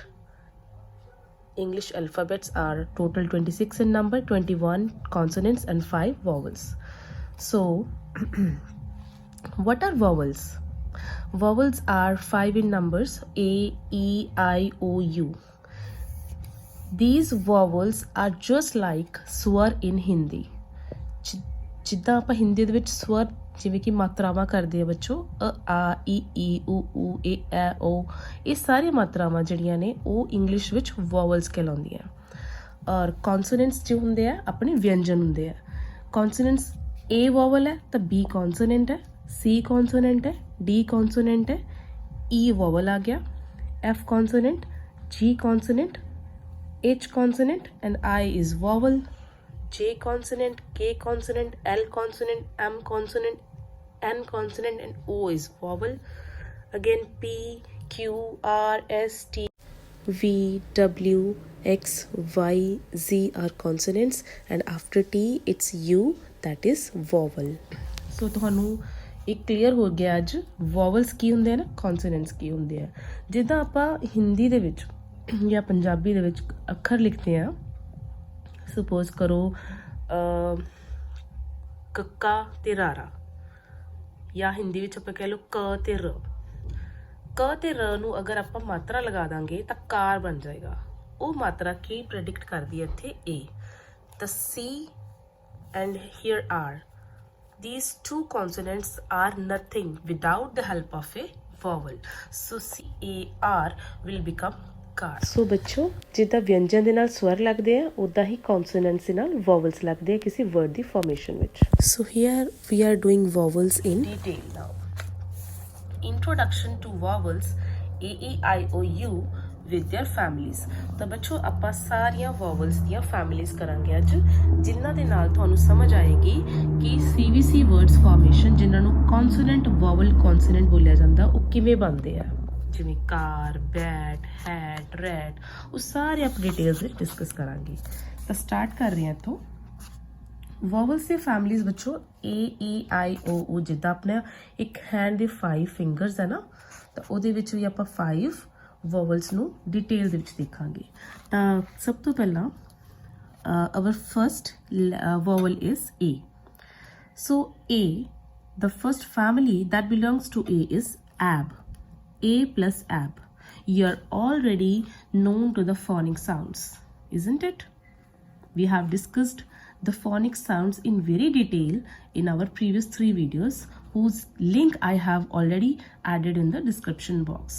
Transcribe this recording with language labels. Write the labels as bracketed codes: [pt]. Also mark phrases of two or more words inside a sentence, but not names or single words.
[en] English alphabets are total 26 in number, 21 consonants and 5 vowels. So, what are vowels? Vowels are 5 in numbers: A, E, I, O, U. These vowels are just like swar in Hindi. [pa] ਜਿੱਦਾਂ ਆਪਾਂ ਹਿੰਦੀ ਦੇ ਵਿੱਚ ਸਵਰ ਜਿਵੇਂ ਕਿ ਮਾਤਰਾਵਾਂ ਕਰਦੇ ਆ ਬੱਚੋ, ਆ ਈ ਈ ਊ ਊ ਏ ਐ ਓ, ਇਹ ਸਾਰੀਆਂ ਮਾਤਰਾਵਾਂ ਜਿਹੜੀਆਂ ਨੇ ਉਹ ਇੰਗਲਿਸ਼ ਵਿੱਚ ਵੋਵਲਸ ਕਹਿਲਾਉਂਦੀਆਂ. ਔਰ ਕੌਨਸੋਨੈਂਟਸ ਜੋ ਹੁੰਦੇ ਆ ਆਪਣੇ ਵਿਅੰਜਨ ਹੁੰਦੇ ਆ. [en] consonants A vowel [pa] ਹੈ ਤਾਂ [en] B consonant [pa] ਹੈ, [en] C consonant [pa] ਹੈ, [en] D consonant [pa] ਹੈ, [en] E vowel [pa] ਆ ਗਿਆ, [en] F consonant, G consonant, H consonant and I is vowel, J consonant, K consonant, L consonant, M consonant, N consonant and O is vowel. Again P, Q, R, S, T, V, W, X, Y, Z are consonants and after T it's U, that is vowel. [pa] So ਤੁਹਾਨੂੰ ਇੱਕ ਕਲੀਅਰ ਹੋ ਗਿਆ ਅੱਜ vowels ਕੀ ਹੁੰਦੇ ਆ ਨਾ, consonants ਕੀ ਹੁੰਦੇ ਆ. ਜਿੱਦਾਂ ਆਪਾਂ ਹਿੰਦੀ ਦੇ ਵਿੱਚ ਜਾਂ ਪੰਜਾਬੀ ਦੇ ਵਿੱਚ ਅੱਖਰ ਲਿਖਦੇ ਆ, ਸਪੋਜ਼ ਕਰੋ ਕੱਕਾ ਤੇ ਰਾਰਾ, ਜਾਂ ਹਿੰਦੀ ਵਿੱਚ ਆਪਾਂ ਕਹਿ ਲਓ ਕ ਤੇ ਰ. ਕ ਤੇ ਰ ਨੂੰ ਅਗਰ ਆਪਾਂ ਮਾਤਰਾ ਲਗਾ ਦਾਂਗੇ ਤਾਂ ਕਾਰ ਬਣ ਜਾਏਗਾ. ਉਹ ਮਾਤਰਾ ਕੀ ਪ੍ਰੈਡਿਕਟ ਕਰਦੀ ਹੈ ਇੱਥੇ? ਏ. [en] The C and here are. These two consonants are nothing without the help of a vowel. So C, A, R will become car. [pa] So ਬੱਚੋ ਜਿੱਦਾਂ ਵਿਅੰਜਨ ਦੇ ਨਾਲ ਸਵਰ ਲੱਗਦੇ ਆ ਉੱਦਾਂ ਹੀ ਕੌਨਸੋਨੈਂਟਸ ਦੇ ਨਾਲ ਵੋਵਲਸ ਲੱਗਦੇ ਆ ਕਿਸੇ ਵਰਡ ਦੀ ਫਾਰਮੇਸ਼ਨ ਵਿੱਚ. [en] So here we are doing vowels in detail now. Introduction to vowels A, E, I, O, U with their families. [pa] ਤਾਂ ਬੱਚੋ ਆਪਾਂ ਸਾਰੀਆਂ vowels ਦੀਆਂ families ਕਰਾਂਗੇ ਅੱਜ, ਜਿਨ੍ਹਾਂ ਦੇ ਨਾਲ ਤੁਹਾਨੂੰ ਸਮਝ ਆਏਗੀ ਕਿ [en] CVC words formation [pa] ਜਿਨ੍ਹਾਂ ਨੂੰ [en] consonant vowel consonant [pa] ਬੋਲਿਆ ਜਾਂਦਾ ਉਹ ਕਿਵੇਂ ਬਣਦੇ ਆ. ਜਿਵੇਂ [en] car, bat, hat, rat, [pa] ਉਹ ਸਾਰੇ ਆਪਾਂ ਡਿਟੇਲਸ ਵਿੱਚ ਡਿਸਕਸ ਕਰਾਂਗੇ. ਤਾਂ ਸਟਾਰਟ ਕਰ ਰਹੇ ਹਾਂ ਇੱਥੋਂ. ਵੋਵਲਸ ਦੇ ਫੈਮਲੀਜ਼ ਬੱਚੋ A, E, I, O, U. ਜਿੱਦਾਂ ਆਪਣਾ ਇੱਕ ਹੈਂਡ ਦੇ 5 ਫਿੰਗਰਸ ਹੈ ਨਾ, ਤਾਂ ਉਹਦੇ ਵਿੱਚ ਵੀ ਆਪਾਂ 5 ਵੋਵਲਸ ਨੂੰ ਡਿਟੇਲ ਦੇ ਵਿੱਚ ਦੇਖਾਂਗੇ. ਤਾਂ ਸਭ ਤੋਂ ਪਹਿਲਾਂ [en] our first vowel is A. So A, the first family that belongs to A is AB. A plus AB. You're already known to the phonic sounds, isn't it? We have discussed the phonic sounds in very detail in our previous 3 videos, whose link I have already added in the description box.